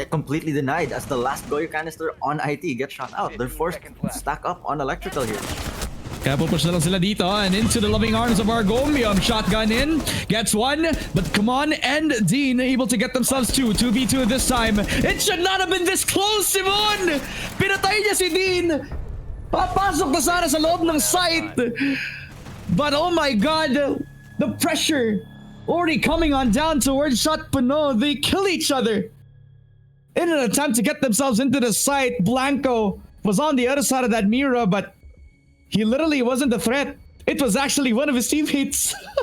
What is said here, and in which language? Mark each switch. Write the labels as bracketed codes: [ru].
[en] is completely denied as the last Goyo canister on IT gets shot out. They're forced to stack up on electrical here. [tl] Kaya pupush na lang sila dito [en] and into the loving arms of Argomium. Shotgun in, gets one, but come on, and Dean able to get themselves two. 2v2 this time. It should not have been this close, Simon! [tl] Pinatay niya si Dean! Papasok na sana sa loob ng site! [en] But oh my god, the pressure already coming on down towards Shot Puno. They kill each other. In an attempt to get themselves into the site, Blanco was on the other side of that mirror, but he literally wasn't a threat. It was actually one of his teammates.